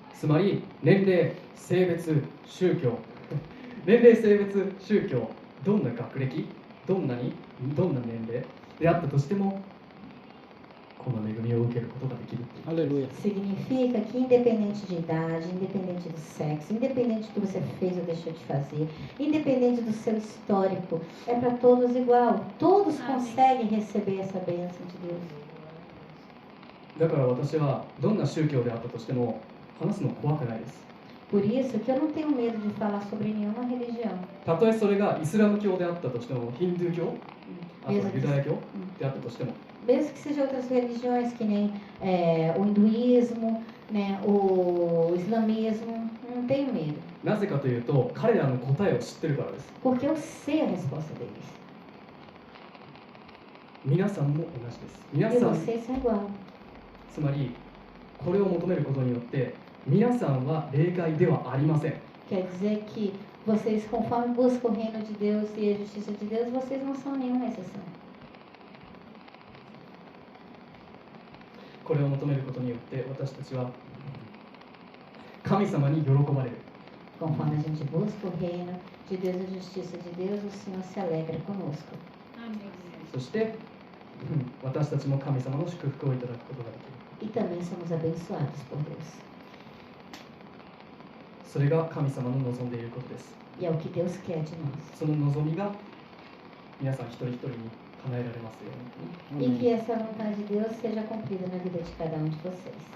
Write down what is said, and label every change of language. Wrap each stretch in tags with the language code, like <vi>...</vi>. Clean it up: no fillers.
<ja>つまり年齢、性別、宗教年齢、性別、宗教、どんな学歴、どんな年齢であったとしてもこの恵みを受けることができるっていう。</ja> <pt>Aleluia. Significa que independente de idade, independente do sexo, independente do que você fez ou deixou de fazer, independente do seu histórico, é para todos igual. Todos Amém. conseguem receber essa bênção de Deus.</pt> <ja>だから私はどんな宗教であったとしても話すの怖くないです。</ja> <pt>Por isso que eu não tenho medo de falar sobre nenhuma religião.</pt> <ja>たとえそれがイスラム教であったとしても、ヒンドゥー教、あとはユダヤ教であったとしても、</ja> <pt>Mesmo que sejam outras religiões, que nem o hinduísmo, né, o islamismo, não tenho medo.</pt> <ja>なぜかというと彼らの答えを知ってるからです。</ja> <pt>Porque eu sei a resposta deles.</pt> <ja>皆さんも同じです。</ja> <pt>E</pt> <ja>皆さん、</ja> <pt>vocês são igual.</pt> <ja>つまりこれを求めることによって皆さんは例外ではありません。</ja> <pt>Quer dizer que vocês, conforme buscam o reino de Deus e a justiça de Deus, vocês não são nenhuma exceção.</pt> <ja>これを求めることによって私たちは神様に喜ばれる。</ja> <pt>Conforme a gente busca o reino de Deus e a justiça de Deus, o Senhor se alegra conosco. Amém.</pt> <ja>そして私たちも神様の祝福をいただくことができる。</ja> <pt>E também somos abençoados por Deus.</pt> <ja>それが神様の望んでいることです。</ja> <pt>E é o que Deus quer de nós.</pt> <ja>その望みが皆さん一人一人に叶えられますように。</ja> <pt>E que essa vontade de Deus seja cumprida na vida de cada um de vocês.</pt>